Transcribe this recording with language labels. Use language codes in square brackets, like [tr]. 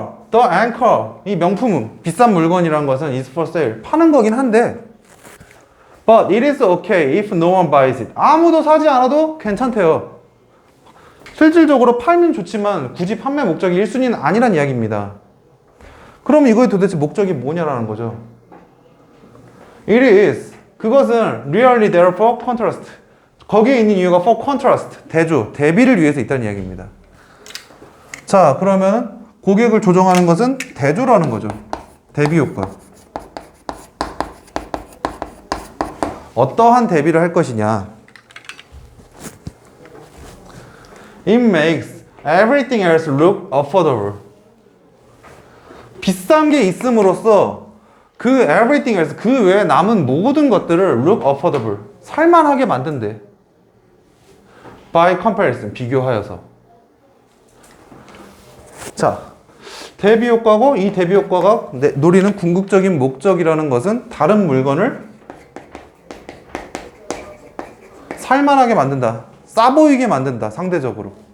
[en] the anchor, 이 명품은 비싼 물건이란 것은 is for sale, 파는 거긴 한데 but it is okay if no one buys it. [ko] 아무도 사지 않아도 괜찮대요. 실질적으로 팔면 좋지만 굳이 판매 목적이 1순위는 아니란 이야기입니다. 그럼 이거의 도대체 목적이 뭐냐라는 거죠. [en] It is, 그것은 really there for contrast. [ko] 거기에 있는 이유가 for contrast, 대조, 대비를 위해서 있다는 이야기입니다. 자, 그러면 고객을 조정하는 것은 대조라는 거죠. 대비 효과. 어떠한 대비를 할 것이냐. [en] It makes everything else look affordable. [ko] 비싼 게 있음으로써 그 everything else, 그 외에 남은 모든 것들을 look affordable, 살만하게 만든대. [en] By comparison, 비교하여서. [ko] 자, 대비 효과고, 이 대비 효과가 노리는 궁극적인 목적이라는 것은 다른 물건을 살만하게 만든다. 싸 보이게 만든다. 상대적으로.